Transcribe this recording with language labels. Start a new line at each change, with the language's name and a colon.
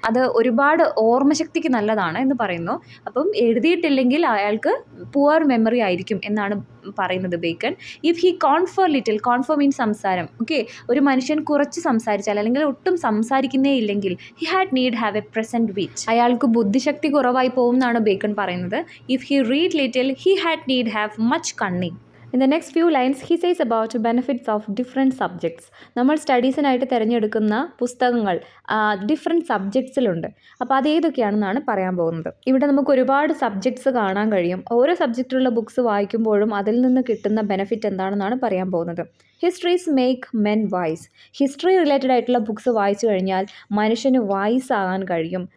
Malayalam: അത് ഒരുപാട് ഓർമ്മശക്തിക്ക് നല്ലതാണ് എന്ന് പറയുന്നു. അപ്പം എഴുതിയിട്ടില്ലെങ്കിൽ അയാൾക്ക് പുവർ മെമ്മറി ആയിരിക്കും എന്നാണ് പറയുന്നത് bacon.
English: if he confer little, confer means
Malayalam: സംസാരം. ഓക്കെ, ഒരു മനുഷ്യൻ കുറച്ച് സംസാരിച്ചാൽ അല്ലെങ്കിൽ ഒട്ടും സംസാരിക്കുന്നേ ഇല്ലെങ്കിൽ
English: He had need have a present wit.
Malayalam: അയാൾക്ക് ബുദ്ധിശക്തി കുറവായി പോകും എന്നാണ് ബേക്കൺ പറയുന്നത്.
English: If he read little he had need have much cunning. In the next few lines, he says about benefits of different subjects.
Malayalam: നമ്മൾ സ്റ്റഡീസിനായിട്ട് തിരഞ്ഞെടുക്കുന്ന പുസ്തകങ്ങൾ ഡിഫറെൻറ്റ് സബ്ജക്ട്സിലുണ്ട്. അപ്പോൾ അത് ഏതൊക്കെയാണെന്നാണ് പറയാൻ പോകുന്നത്. ഇവിടെ നമുക്ക് ഒരുപാട് സബ്ജക്ട്സ് കാണാൻ കഴിയും. ഓരോ സബ്ജക്റ്റിലുള്ള ബുക്സ് വായിക്കുമ്പോഴും അതിൽ നിന്ന് കിട്ടുന്ന ബെനിഫിറ്റ് എന്താണെന്നാണ് പറയാൻ പോകുന്നത്.
English: Histories make men wise.
Malayalam: History related ആയിട്ടുള്ള ബുക്സ് വായിച്ചു കഴിഞ്ഞാൽ മനുഷ്യന് വൈസ് ആകാൻ കഴിയും.